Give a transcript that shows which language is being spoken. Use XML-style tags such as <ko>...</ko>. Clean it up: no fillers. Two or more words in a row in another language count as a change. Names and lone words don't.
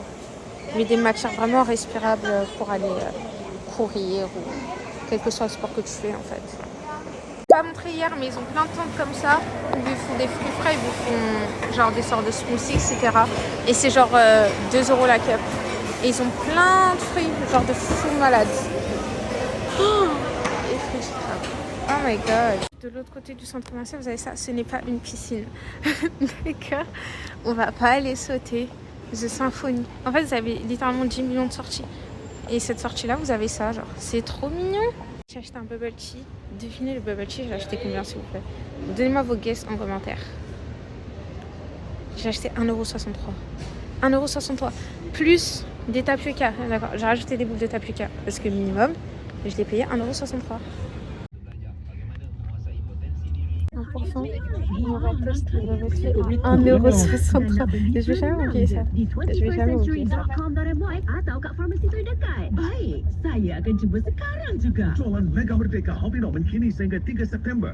<fr>Mais des matières vraiment respirables pour aller courir ou quel que soit le sport que tu fais en fait. Je ne l'ai pas montré hier, mais ils ont plein de tentes comme ça. Où ils font des fruits frais, ils vous font genre des sortes de smoothies, etc. Et c'est genre 2 € la cup. Et ils ont plein de fruits, genre de fou malade.</fr> <en>Oh, oh my god.</en> <fr>De l'autre côté du centre commercial, vous avez ça, ce n'est pas une piscine. D'accord. On va pas aller sauter. The Symphony. En fait, vous avez littéralement 10 millions de sorties. Et cette sortie-là, vous avez ça, genre. C'est trop mignon. J'ai acheté un</fr> <en>bubble tea.</en> <fr>Devinez le</fr> <en>bubble tea,</en> <fr>j'ai acheté combien, s'il vous plaît? Donnez-moi vos guesses en commentaire. J'ai acheté 1,63 €. 1,63 € plus des tapioca. D'accord, j'ai rajouté des boules de tapioca parce que minimum, je l'ai payé 1,63 €. Enfin, on va tester le reflet à 1,63 €. Je vais jamais oublier ça. Je vais jamais oublier ça.</fr> <ms>Baik, saya akan cuba sekarang juga. Jualan Mega Merdeka Hobi Norman kini sehingga 3 September.</ms>